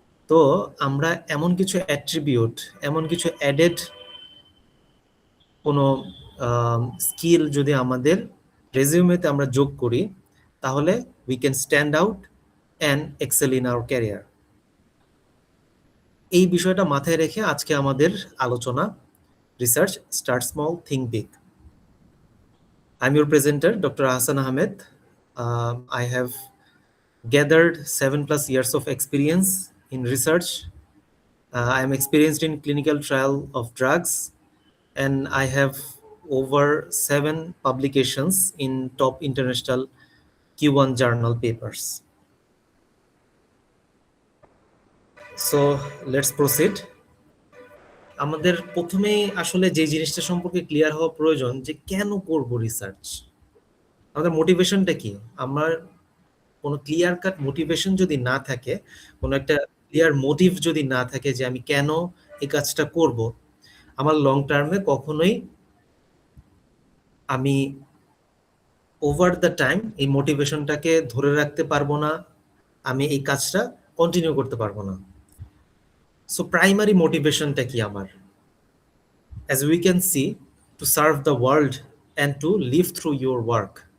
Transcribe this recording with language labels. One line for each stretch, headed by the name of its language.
Bangla: তো আমরা এমন কিছু অ্যাট্রিবিউট, এমন কিছু অ্যাডেড কোনো স্কিল যদি আমাদের রেজিউমেতে আমরা যোগ করি, তাহলে
English: We can stand out and excel in our career.
Bangla: এই বিষয়টা মাথায় রেখে আজকে আমাদের আলোচনা, research,
English: Start small, think big. I'm your presenter, Dr. Hassan Ahmed. I have gathered 7+ years of experience in research. I am experienced in clinical trial of drugs, and I have over 7 publications in top international Q1 journal papers. So let's proceed.
Bangla: আমাদের প্রথমেই আসলে যে জিনিসটা সম্পর্কে clear হওয়া প্রয়োজন যে কেন করব রিসার্চ, আমাদের মোটিভেশনটা কি। আমার কোনো ক্লিয়ার কাট মোটিভেশন যদি না থাকে, কোনো একটা ক্লিয়ার মোটিভ যদি না থাকে যে আমি কেন এই কাজটা করব, আমার লং টার্মে কখনোই আমি ওভার দ্য টাইম এই মোটিভেশনটাকে ধরে রাখতে পারবো না, আমি এই কাজটা কন্টিনিউ করতে পারবো না। সো প্রাইমারি মোটিভেশনটা কি আমার?
English: As we can see, to serve the world and to live through your work.